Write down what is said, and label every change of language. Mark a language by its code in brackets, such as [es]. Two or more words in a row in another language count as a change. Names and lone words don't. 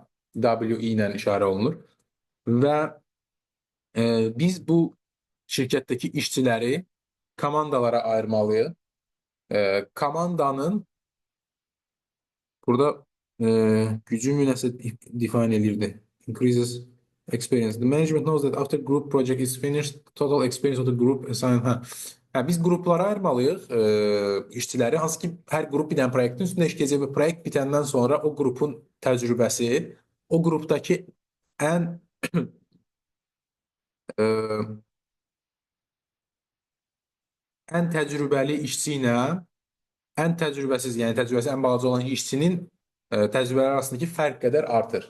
[az] WE ilə işarə olunur. Və biz bu şirkətdəki işçiləri komandalara ayırmalıyıq. Komandanın Burada gücümü nəsə define edirdi. [en] Increases experience. The management knows that after group project is finished, total experience of the group assigned. [az] Biz qruplara ayırmalıyıq işçiləri. Hansı ki, hər qrup bir dənə proyektin üstündə işləyəcək və proyekt bitəndən sonra o qrupun təcrübəsi, o qrupdakı ən e, ən təcrübəli işçi ilə ən təcrübəsiz, yəni təcrübəsi ən balaca olan işçinin təcrübələri arasındakı fərq qədər artır.